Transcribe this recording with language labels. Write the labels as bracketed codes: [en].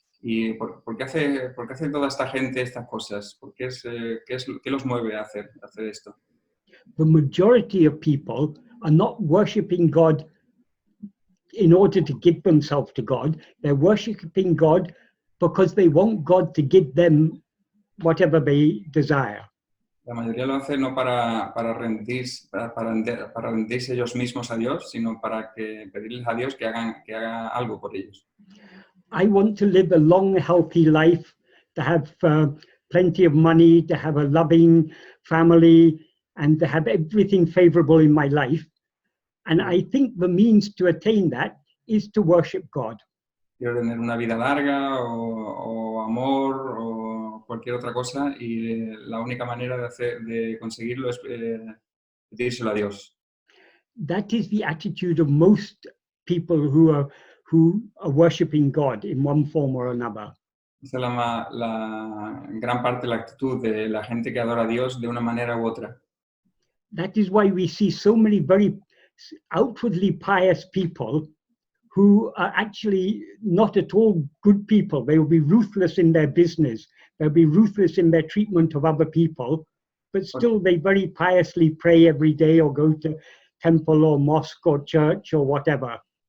[es] ¿Y por qué hace toda esta gente estas cosas? ¿Qué los mueve a hacer esto? [en] The majority of people are not worshiping God in order to give themselves to God. They're worshiping God because they want God to give them whatever they desire. [es] La mayoría lo hace no para rendirse ellos mismos a Dios, sino para pedirles a Dios que haga algo por ellos. [en] I want to live a long, healthy life, to have plenty of money, to have a loving family, and to have everything favorable in my life. And I think the means to attain that is to worship God. [es] Quiero tener una vida larga o amor o cualquier otra cosa, y la única manera de conseguirlo es pedírselo a Dios. [en] That is the attitude of most people who are worshiping God in one form or another. [es] Esa es la gran parte de la actitud de la gente que adora a Dios de una manera u otra. [en] That is why we see so many very outwardly pious people who are actually not at all good people. They will be ruthless in their business. They'll be ruthless in their treatment of other people, but still they very piously pray every day or go to temple or mosque or church or whatever.